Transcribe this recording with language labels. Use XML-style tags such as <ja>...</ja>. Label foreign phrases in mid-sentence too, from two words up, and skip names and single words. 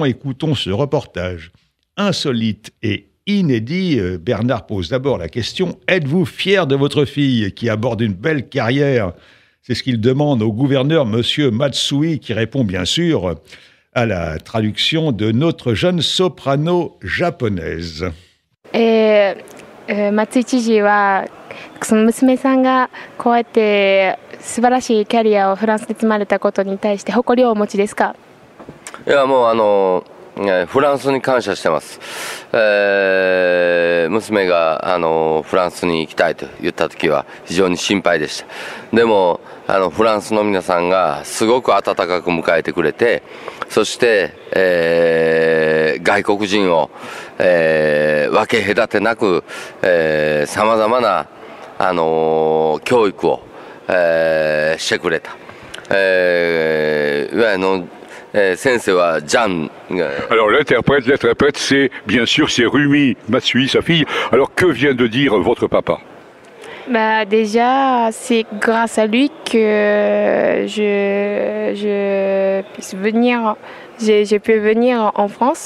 <fr>Écoutons ce reportage insolite et inédit. Bernard pose d'abord la question: êtes-vous fier de votre fille qui aborde une belle carrière? C'est ce qu'il demande au gouverneur, monsieur Matsui, qui répond bien sûr à la traduction de notre jeune soprano japonaise.</fr> <ja>松井知事はその娘さんがこうやって素晴らしいキャリアをフランスで積まれたことに対して誇りをお持ちですか？いやもうフランスに感謝してます。娘がフランスに行きたいと言った時は非常に心配でした。でもフランスの皆さんがすごく温かく迎えてくれて、そして、外国人を、分け隔てなくさまざまな教育を、してくれた。いわゆる</ja> <fr>Alors l'interprète, c'est bien sûr c'est Rumi Matsui, sa fille. Alors que vient de dire votre papa? Déjà, c'est grâce à lui que j'ai pu venir en France.</fr>